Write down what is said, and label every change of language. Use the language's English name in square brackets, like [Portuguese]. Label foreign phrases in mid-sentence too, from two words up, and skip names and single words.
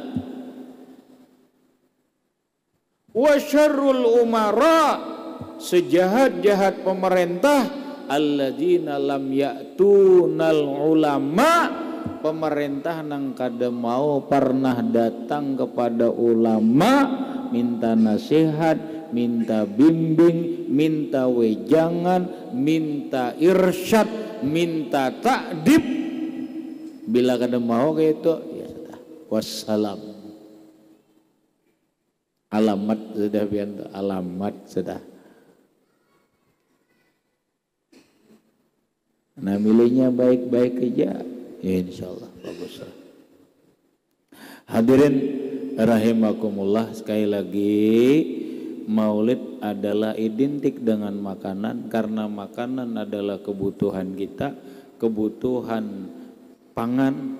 [Arabic] وشر الأمراء, [Banjar] sejahat-jahat pemerintah [Arabic] الذين لم يأتوا العلماء, [Banjar] pemerintah nang kada mau pernah datang kepada ulama minta nasihat, minta bimbing, minta wejangan, minta irsyad, minta ta'dib. Bila kada mau kayak itu, [Indonesian] ya sudah, wassalam. Alamat sudah biar alamat sudah. Nah milihnya baik-baik aja, ya insyaallah bagus. Hadirin rahimakumullah, sekali lagi Maulid adalah identik dengan makanan karena makanan adalah kebutuhan kita, kebutuhan pangan.